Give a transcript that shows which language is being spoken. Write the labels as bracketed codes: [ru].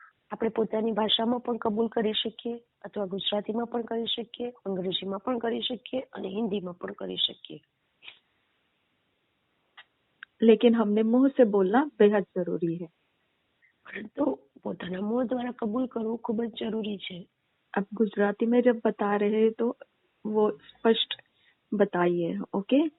[gu] આપણે પોતાની ભાષામાં પણ કબૂલ કરી શકીએ, અથવા ગુજરાતીમાં પણ કરી શકીએ, અંગ્રેજીમાં પણ કરી શકીએ અને હિન્દીમાં પણ કરી શકીએ। [hi] लेकिन हमने मुंह से बोलना बेहद जरूरी है। [gu] પરંતુ પોતાના મોં દ્વારા કબૂલ કરવું ખૂબ જ જરૂરી છે। [hi] अब गुजराती में जब बता रहे हैं तो वो स्पष्ट बताइए, ओके?